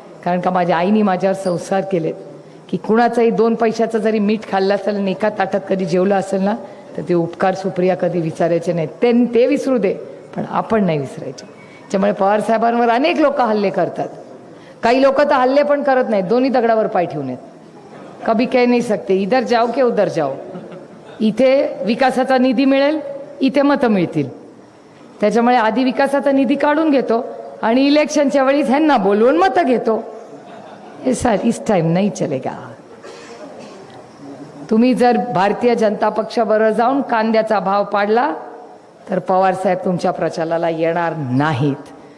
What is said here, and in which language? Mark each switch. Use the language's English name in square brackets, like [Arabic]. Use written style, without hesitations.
[Marathi] कारण का माझ्या आईने माझ्यावर संस्कार केलेत की कुणाचाही 2 पैशाचं जरी मीठ खाल्लं असेल आणि एका ताटात कधी जेवलं असेल ना तर ते उपकार सुप्रिया कधी विचारायचे नाहीत. ते विसरू दे, पण आपण नाही विसरायचे. त्यामुळे पवार साहेबांवर अनेक लोक हल्ले करतात. काही लोक तर हल्ले पण करत नाहीत, दोन्ही दगडावर पाय ठेवून आहेत. [Hindi] कभी कह नहीं सकते इधर जाओ की उधर जाओ. [Marathi] इथे विकासाचा निधी मिळेल, इथे मतं मिळतील. त्याच्यामुळे आधी विकासाचा निधी काढून घेतो आणि इलेक्शनच्या वेळीच ह्यांना बोलवून मतं घेतो. [Hindi] हे सर इस टाइम नाही चलेगा. [Marathi] तुम्ही जर भारतीय जनता पक्षाबरोबर जाऊन कांद्याचा भाव पाडला तर पवार साहेब तुमच्या प्रचाराला येणार नाहीत.